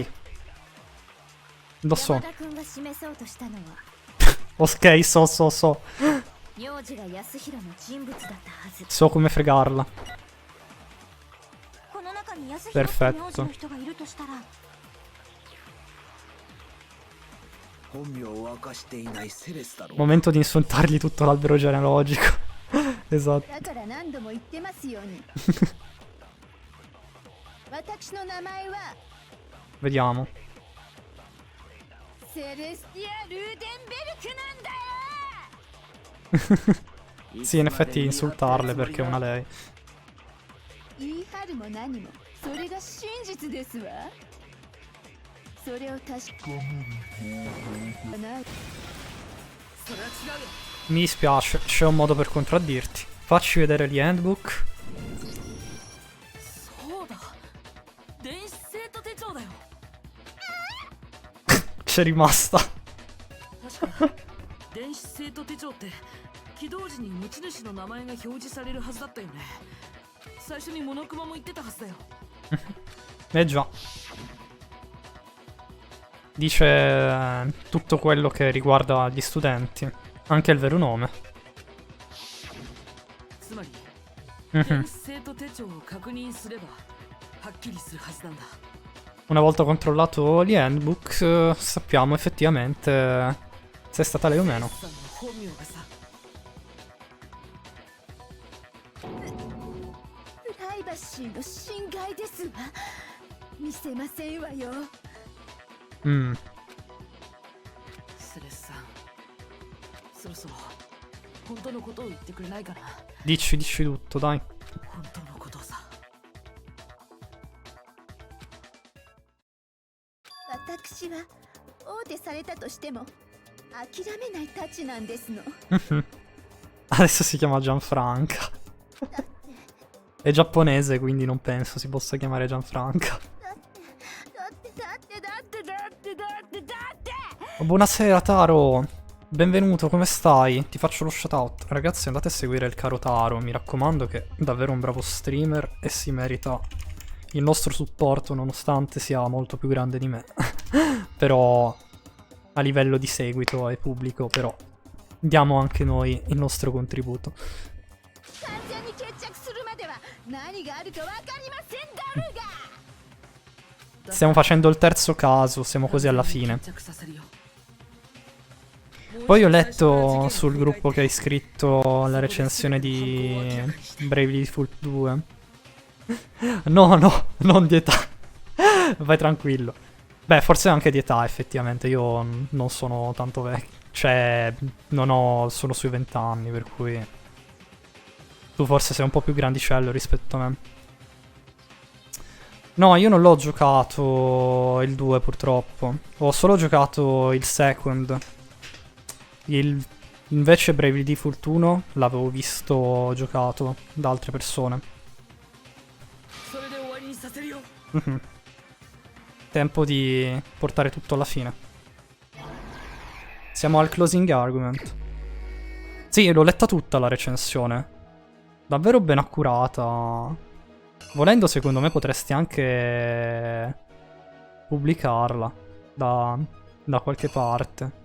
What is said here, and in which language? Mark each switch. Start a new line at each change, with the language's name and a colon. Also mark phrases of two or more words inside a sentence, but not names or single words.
Italian: Lo so.
Japanese: 山田君が示そうとしたのは
Italian: Ok, so.
Japanese: 名字が安弘の人物だったはず。
Italian: So come fregarla.
Japanese: この中に安弘って名字の人がいるとしたら、本名を明かしていないセレスだろう。
Italian: Momento di insultargli tutto l'albero genealogico. Esatto.
Japanese: だから何度も言ってますように。私の名前は
Italian: Vediamo.
Japanese: セレスティア・ルーデンベルクなんだよ。
Italian: Sì, in effetti insultarle perché è una lei.
Japanese: 言い張るも何もそれが真実ですわ。それを確かめない。それは違うよ。
Italian: Mi dispiace, c'è un modo per contraddirti. Facci vedere gli handbook.
Japanese: そうだ電子生徒手帳だよ
Italian: C'è rimasta.
Japanese: 確か電子生徒手帳って起動時に持ち主の名前が表示されるはずだったよね。最初にモノクマも言ってたはずだよ。
Italian: Eh già. Dice tutto quello che riguarda gli studenti. Anche il vero nome.
Japanese: つまり Mhm. 電子生徒手帳を確認すればはっきりするはずなんだ。
Italian: Una volta controllato gli handbook, sappiamo effettivamente se è stata lei o meno.
Japanese: さんの本名がさ。プライバシーの侵害ですわ。見せませんわよ。 Mm. セレスさん、そろそろ本当のことを言ってくれないかな。
Italian: Dici tutto, dai.
Japanese: 本当のことをさ。私は王手されたとしても諦めないたちなんですの。
Italian: Adesso si chiama Gianfranca. È giapponese, quindi non penso si possa chiamare Gianfranca.
Japanese: だって
Italian: Oh, buonasera Taro, benvenuto, come stai? Ti faccio lo shoutout. Ragazzi, andate a seguire il caro Taro, mi raccomando, che è davvero un bravo streamer e si merita il nostro supporto nonostante sia molto più grande di me. Però a livello di seguito e pubblico, però diamo anche noi il nostro contributo.
Japanese: 完全に決着するまでは何があるかわかりませんだろうが。
Italian: Stiamo facendo il terzo caso, siamo quasi alla fine.
Japanese: 着させるよ。
Italian: Poi ho letto sul gruppo che hai scritto la recensione di Bravely Default 2. No, non di età. Vai tranquillo. Beh, forse anche di età, effettivamente. Io non sono tanto vecchio. Cioè, sono sui 20 anni, per cui tu forse sei un po' più grandicello rispetto a me. No, io non l'ho giocato il 2 purtroppo. Ho solo giocato il second. Invece Bravely Default 1 l'avevo visto giocato da altre persone.
Japanese: それで終わりにさせるよ。 Mhm.
Italian: Tempo di portare tutto alla fine. Siamo al
English: closing argument.
Italian: Sì, l'ho letta tutta la recensione. Davvero ben accurata. Volendo, secondo me potresti anche pubblicarla da qualche parte.